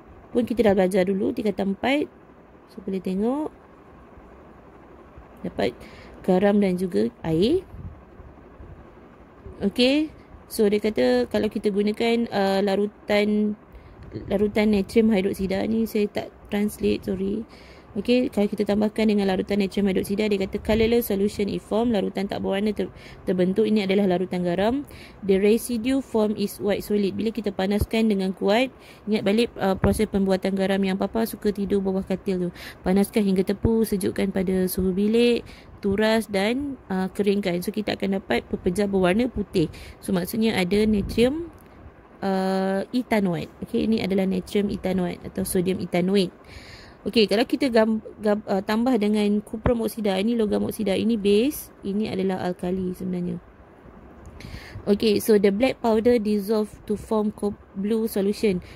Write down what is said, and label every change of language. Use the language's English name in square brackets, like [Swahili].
[Malay] Pun kita dah belajar dulu tingkatan 4. So boleh tengok dapat garam dan juga air. Okey. So dia kata kalau kita gunakan larutan natrium hidroksida ni, saya tak translate, sorry. Okey, kalau kita tambahkan dengan larutan natrium hidroksida, dia kata [English] colorless solution is formed, [Malay] larutan tak berwarna terbentuk. Ini adalah larutan garam. [English] The residue form is white solid. [Malay] Bila kita panaskan dengan kuat, ingat balik proses pembuatan garam yang papa suka tidur bawah katil tu. Panaskan hingga tepu, sejukkan pada suhu bilik, turas dan keringkan. So kita akan dapat pepejal berwarna putih. So maksudnya ada natrium ethanoate. Okey, ini adalah natrium ethanoate atau sodium ethanoate. Okey, kalau kita tambah dengan kuprum oksida, ini logam oksida, ini base, ini adalah alkali sebenarnya. [English] Okey, so the black powder dissolve to form blue solution.